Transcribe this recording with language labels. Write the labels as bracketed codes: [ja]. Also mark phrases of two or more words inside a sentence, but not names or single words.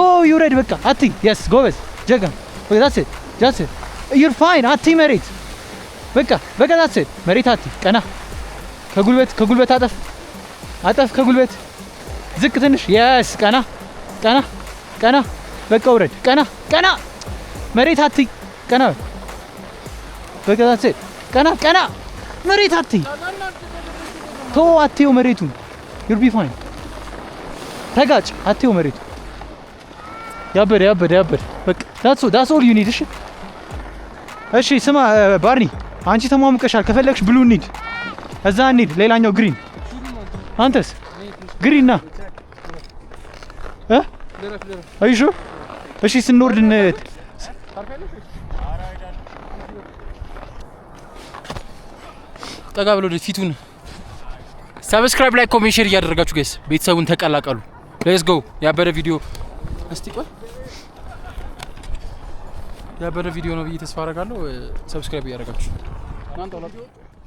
[am] ይውረድ በቃ አቲ yes ጎበዝ ጀግና [en] okay that's it you're fine [am] አቲ መሬት በቃ [en] that's it [am] መሬት አቲ ቀና ከጉልበት አጠፍ ከጉልበት ዝቅ ትንሽ yes ቀና በቃ ውረድ ቀና መሬት አቲ ቀና በቃ [en] that's it [am] ቀና መሬት አቲ ቶ አቲው መሬቱን [en] you'll be fine [am] ተጋጭ አትዩ መሬቱ ያበደ በቃ [en] that's all you need [am] እሺ ስማ ባርኒ አንቺ ተሟሙቀሻል ከፈለግሽ ብሉ እንሂድ እዛ እንሂድ ሌላኛው ግሪን አንተስ ግሪን ና አይሹ እሺ ስንወርድ ጠጋ ብሎ ፊቱን ሰብስክራይብ ላይ ኮሜንት ሼር እያደረጋችሁ ጋይስ ቤተሰቡን ተቀላቀሉ [en] let's go [am] ያበረ ቪዲዮ እስቲ ቆይ ያበረ ቪዲዮ ነው ብዬ ተስፋ አደርጋለሁ ሰብስክራይብ እያደረጋችሁ እናንተ